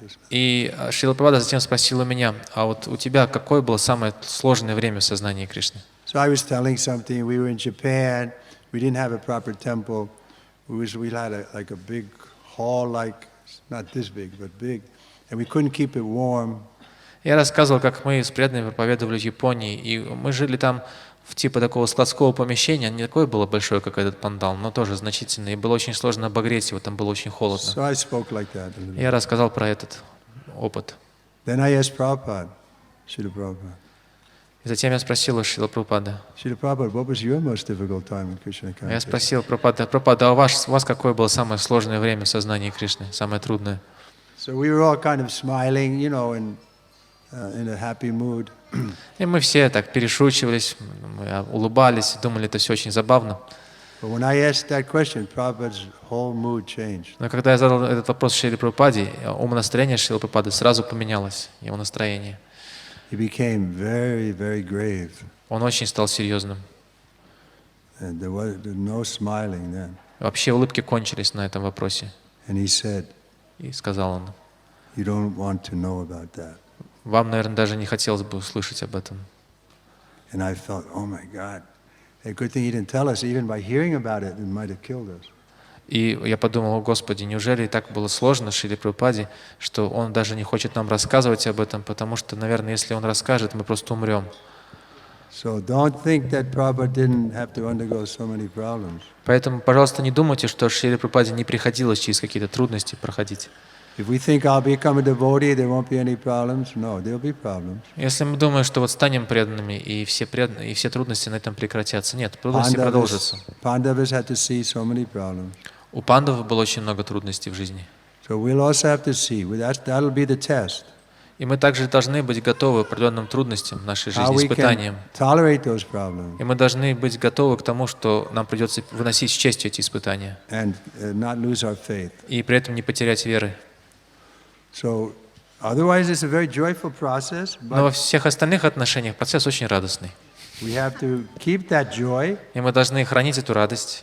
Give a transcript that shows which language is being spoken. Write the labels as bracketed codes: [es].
[ru] И Шрила Прабхупада затем спросил у меня: а вот у тебя какое было самое сложное время в сознании Кришны? [en] So I was telling something. We were in Japan. We didn't have a proper temple. We had like a big hall, like not this big, but big, and we couldn't keep it warm. [ru] Я рассказывал, как мы с преданными проповедовали в Японии, и мы жили там в типа такого складского помещения, не такое было большое, как этот пандал, но тоже значительное, и было очень сложно обогреть его, там было очень холодно. [en] So I spoke like that. [ru] Я рассказал про этот опыт. [en] Then I asked Prabhupada, Srila Prabhupada. [ru] И затем я спросил у Шрила Прабхупады. [en] Srila Prabhupada, what was your most difficult time in Krishna consciousness? [ru] Я спросил Прабхупада, а у вас какое было самое сложное время в сознании Кришны, самое трудное? [en] So we were all kind of smiling, you know, in a happy mood. [ru] И мы все так перешучивались, мы улыбались, думали, это все очень забавно. [en] But when I asked that question, Prabhupada's whole mood changed. [ru] Но когда я задал этот вопрос Шриле Прабхупаде, умонастроение Шрилы Прабхупады сразу поменялось, его настроение. [en] He became very, very grave. [ru] Он очень стал серьезным. [en] And there was no smiling then. [ru] Вообще улыбки кончились на этом вопросе. [en] And he said, [ru] и сказал он: [en] you don't want to know about that. [ru] Вам, наверное, даже не хотелось бы услышать об этом. [en] And I felt, oh my God, a good thing he didn't tell us. Even by hearing about it, it might have killed us. [ru] И я подумал: о Господи, неужели так было сложно Шриле Прабхупаде, что он даже не хочет нам рассказывать об этом, потому что, наверное, если он расскажет, мы просто умрем. [en] So don't think that Prabhupada didn't have to undergo so many problems. [ru] Поэтому, пожалуйста, не думайте, что Шриле Прабхупаде не приходилось через какие-то трудности проходить. [en] If we think I'll become a devotee, there won't be any problems. No, there'll be problems. [ru] Если мы думаем, что вот станем преданными и все трудности на этом прекратятся, нет, трудности продолжатся. [en] Pandavas had to see so many problems. [ru] У пандавов было очень много трудностей в жизни. [en] So we'll also have to see. That'll be the test. [ru] И мы также должны быть готовы к определенным трудностям в нашей жизни, испытаниям. И мы должны быть готовы к тому, что нам придется выносить с честью эти испытания. [en] And not lose our faith. [ru] И при этом не потерять веры. [en] So, otherwise it's a very joyful process, [ru] Но во [en] but [ru] всех остальных отношениях процесс очень радостный. [en] we have to keep that joy [ru] И мы должны хранить эту радость,